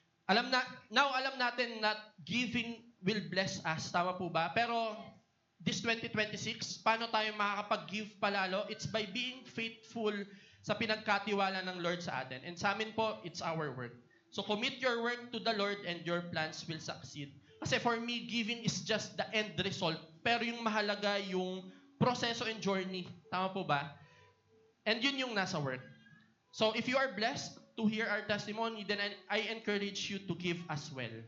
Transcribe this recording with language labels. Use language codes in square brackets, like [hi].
[en] Alam natin that giving will bless us. [tl] Tama po ba? Pero this 2026, paano tayo makakapag-give palalo? [en] It's by being faithful sa pinagkatiwala ng Lord sa atin. [tl] And sa amin po, it's our work. [en] So commit your work to the Lord and your plans will succeed. [tl] Kasi for me, [en] giving is just the end result. [tl] Pero yung mahalaga yung proseso and journey. Tama po ba? And yun yung nasa work. [en] So if you are blessed to hear our testimony, then I encourage you to give as well.